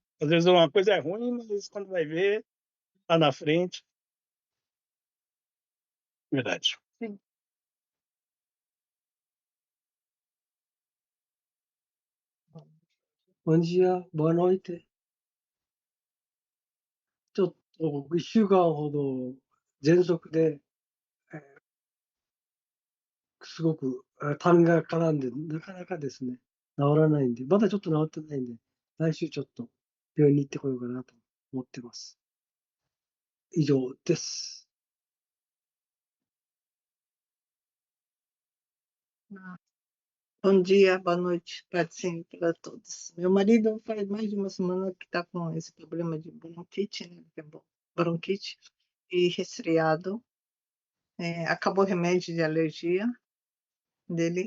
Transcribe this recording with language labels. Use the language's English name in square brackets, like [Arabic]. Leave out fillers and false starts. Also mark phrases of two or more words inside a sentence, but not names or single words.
[Portuguese] Às vezes uma coisa é ruim, mas quando vai ver, lá na frente. Verdade. Sim. Bom dia, boa noite. [Japanese] ちょっと1週間ほど喘息で、すごく痰が絡んで、なかなかですね、治らないんで、まだちょっと治ってないんで、来週ちょっと病院に行ってこようかなと思ってます。以上です。 [Portuguese] Bom dia, boa noite, paz do Senhor para todos. Meu marido faz mais de uma semana que está com esse problema de bronquite, né? que é bronquite e resfriado. Acabou o remédio de alergia dele.